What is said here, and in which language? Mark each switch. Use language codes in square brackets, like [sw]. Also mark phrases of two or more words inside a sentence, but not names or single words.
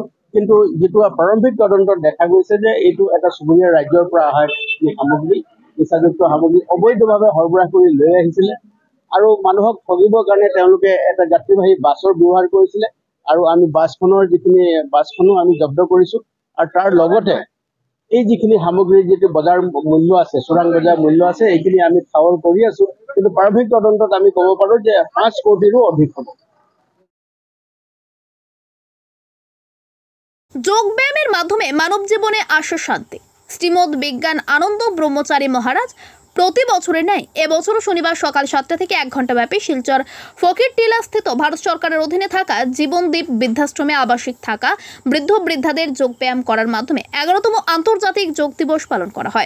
[as] কিন্তু যিটো প্ৰাৰম্ভিক তদন্তত দেখা গৈছে যে এইটো এটা চুবুৰীয়া ৰাজ্যৰ পৰা অহা সামগ্ৰী, নিচাযুক্ত সামগ্ৰী অবৈধভাৱে সৰবৰাহ কৰি লৈ আহিছিলে, আৰু মানুহক ঠগিবৰ কাৰণে তেওঁলোকে এটা যাত্ৰীবাহী বাছৰ ব্যৱহাৰ কৰিছিলে, আৰু আমি বাছখনো আমি জব্দ কৰিছোঁ। আৰু তাৰ লগতে এই যিখিনি সামগ্ৰীৰ যিটো বজাৰ মূল্য আছে, চোৰাং বজাৰ মূল্য আছে, এইখিনি আমি ঠাৱৰ কৰি আছোঁ। কিন্তু প্ৰাৰম্ভিক তদন্তত আমি ক'ব পাৰোঁ যে 5 কোটিৰো অধিক হ'ব। [bn] যোগব্যায়ামের মাধ্যমে মানব জীবনে আসে শান্তি। শ্রীমদ বিজ্ঞান আনন্দ ব্রহ্মচারী মহারাজ প্রতি বছরের ন্যায় এবছরও শনিবার সকাল 7টা থেকে 1 ঘন্টা ব্যাপী শিলচর ফকিরটিলা স্থিত ভারত সরকারের অধীনে থাকা জীবনদ্বীপ বৃদ্ধাশ্রমে আবাসিক থাকা বৃদ্ধ বৃদ্ধাদের যোগব্যায়াম করার মাধ্যমে 11তম আন্তর্জাতিক যোগ দিবস পালন করা হয়।